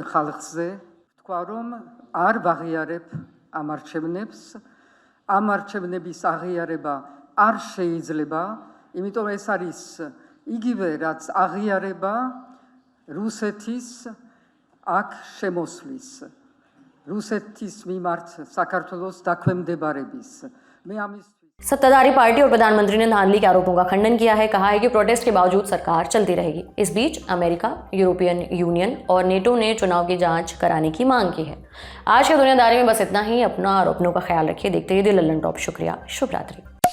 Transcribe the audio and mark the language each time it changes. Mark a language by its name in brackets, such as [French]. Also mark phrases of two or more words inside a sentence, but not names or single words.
[Georgian] ხალხზე, თქვა რომ არ ვაღიარებ ამ არჩევნებს, ამ არჩევნების აღიარება არ შეიძლება, იმიტომ ეს არის იგივე რაც აღიარება რუსეთის აქ შემოსვლის, რუსეთის მიმართ საქართველოს დაქვემდებარების। მე ამის [Hindi] सत्ताधारी पार्टी और प्रधानमंत्री ने धांधली के आरोपों का खंडन किया है। कहा है कि प्रोटेस्ट के बावजूद सरकार चलती रहेगी। इस बीच अमेरिका, यूरोपियन यूनियन और नेटो ने चुनाव की जांच कराने की मांग की है। आज के दुनियादारी में बस इतना ही। अपना और अपनों का ख्याल रखिए। देखते रहिए लल्लन टॉप। शुक्रिया। शुभ रात्रि।